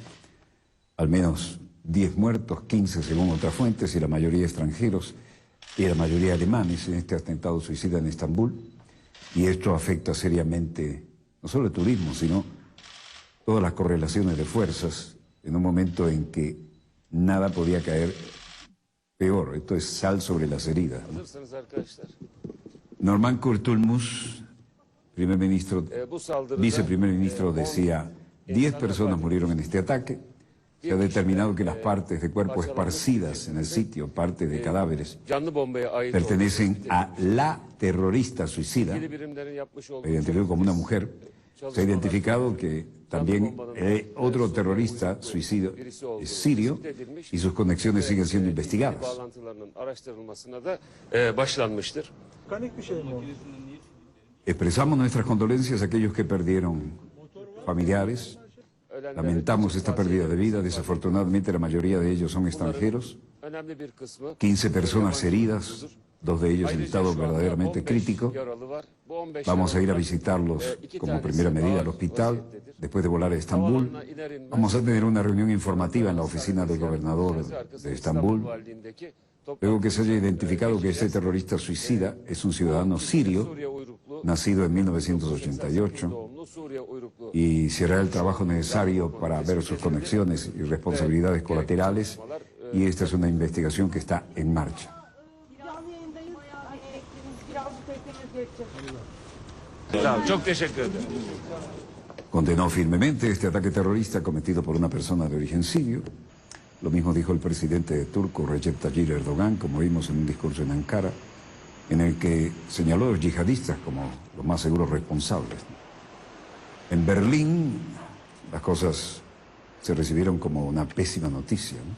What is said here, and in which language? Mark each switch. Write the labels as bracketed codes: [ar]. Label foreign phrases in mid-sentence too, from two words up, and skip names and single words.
[es] Al menos 10 muertos, 15 según otras fuentes, y la mayoría extranjeros, y la mayoría alemanes en este atentado suicida en Estambul. Y esto afecta seriamente no solo el turismo, sino todas las correlaciones de fuerzas en un momento en que nada podía caer Peor, esto es sal sobre las heridas, ¿no? [tr] Hazırsanız arkadaşlar. [es] Norman Kurtulmus, primer ministro, [tr] Bu saldırıda [es] viceprimer ministro, decía, 10 personas murieron en este ataque. Se ha determinado que las partes de cuerpo esparcidas en el sitio, parte de cadáveres, [tr] canlı bombaya ait [es] pertenecen a la terrorista suicida, [tr] ilgili birimlerin yapmış olduğu [es] identificado como una mujer. Se ha identificado que también otro terrorista suicidio es sirio y sus conexiones siguen siendo investigadas. [tr] bağlantılarının araştırılmasına da başlanmıştır. Panik bir şey mi o? [es] Expresamos nuestras condolencias a aquellos que perdieron familiares. Lamentamos esta pérdida de vida. Desafortunadamente, la mayoría de ellos son extranjeros. [tr] Önemli bir kısmı [es] 15 personas heridas, 2 de ellos en estado verdaderamente crítico. [tr] yaralı var. Bu 15 [es] Vamos a ir a [tr] yaralıdan, [es] visitarlos [tr] iki [es] como [tr] tanesi [es] primera medida al [tr] ağır [es] hospital. [tr] vaziyettedir. [es] Después de volar a Estambul, [tr] Havalanına iner inmez, [es] vamos a tener una reunión informativa en la oficina del gobernador de Estambul. [tr] Valiliğindeki [es] Luego que se haya identificado que este terrorista suicida es un ciudadano sirio, [tr] Suriye uyruklu, [es] nacido en 1988, [tr] doğumlu Suriye uyruklu [es] y se hará el trabajo necesario para ver sus conexiones y responsabilidades colaterales, y esta es una investigación que está en marcha. [tr] Canlı yayındayız. Birazcık bekleniyoruz geçeceğiz. Tamam, çok teşekkür ederim. [es] Condenó firmemente este ataque terrorista cometido por una persona de origen sirio. Lo mismo dijo el presidente turco Recep Tayyip Erdogan, como vimos en un discurso en Ankara, en el que señaló a los yihadistas como los más seguros responsables. En Berlín las cosas se recibieron como una pésima noticia, ¿no?